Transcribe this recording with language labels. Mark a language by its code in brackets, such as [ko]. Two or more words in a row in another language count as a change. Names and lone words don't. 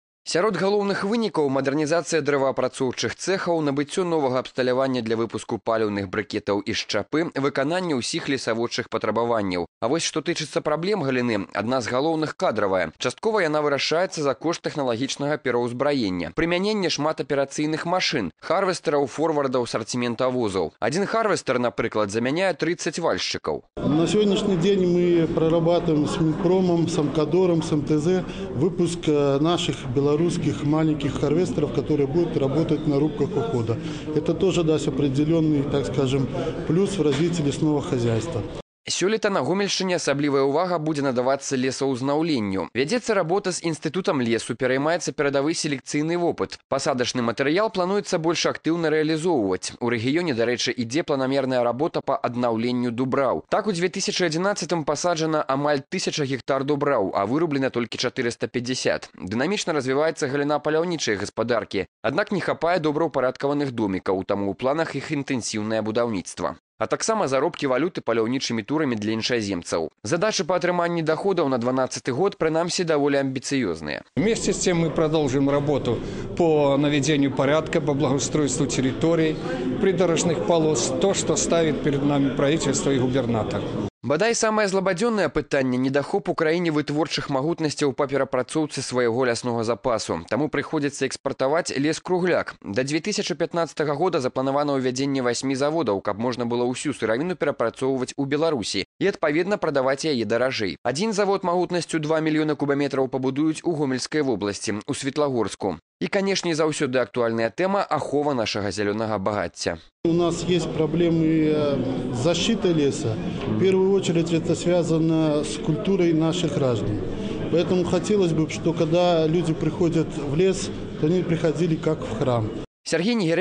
[be] Сярод галоўных вынікаў мадэрнізацыя дрэваапрацоўчых цэхаў, набыццё новага абсталявання для выпуску паліўных брыкетаў і шчапы, выкананне ўсіх лесаводчых патрабаванняў. А вось што тычыцца праблем галіны, адна з галоўных кадравая. Часткова яна вырашаецца за кошт тэхналагічнага пераўзбраення. Прымяненне шматаперацыйных машын, харвестэраў, форвардаў, сартиментавозаў. Один харвестер, напрыклад, замяняе 30 вальшчыкаў. [ru] На сегодняшний день мы прорабатываем с Минпромом, с Амкадором, с МТЗ выпуск наших белорусских маленьких харвестеров, которые будут работать на рубках ухода. Это тоже даст определенный, так скажем, плюс в развитии лесного хозяйства. [be] Сёлета на Гомельшчыне асаблівая ўвага будзе надавацца лесаўзнаўленню. Вядзецца работа з інстытутам лесу, пераймаецца перадавы селекцыйны вопыт. Пасадачны матэрыял плануецца больш актыўна рэалізоўваць. У рэгіёне, дарэчы, ідзе планамерная работа па аднаўленню дубраў. Так, у 2011-м пасаджана амаль 1000 гектар дубраў, а вырублена толькі 450. Дынамічна развіваецца галіна паляўнічай гаспадаркі. Аднак не хапае добраўпарадкаваных домікаў, таму ў планах іх інтэнсіўнае будаўніцтва. А таксама заробкі валюты паляўнічымі турамі для іншаземцаў. Задачы па атрыманні доходаў на 2012 год, прынамсі, даволі амбіцыёзныя. [ru] Вместе с тем мы продолжим работу по наведению порядка, по благоустройству территорий, придорожных полос, то, что ставит перед нами правительство и губернатор. [be] Бадай самае злабадзённае пытанне недахоп у краіне вытворчых магутнасцяў па перапрацоўцы свайго ляснога запасу. Таму прыходзіцца экспартаваць лес-кругляк. Да 2015 года запланавана ўвядзенне 8 заводаў, каб можна было ўсю сыравіну перапрацоўваць у Беларусі і, адпаведна, прадаваць яе даражэй. Адзін завод магутнасцю 2 мільёны кубаметраў пабудуюць у Гомельскай вобласці, у Светлагорску. [ru] И, конечно, заўсёды актуальная тема – ахова нашего зеленого багацця. У нас есть проблемы с защитой леса. В первую очередь это связано с культурой наших граждан. Поэтому хотелось бы, что когда люди приходят в лес, то они приходили как в храм.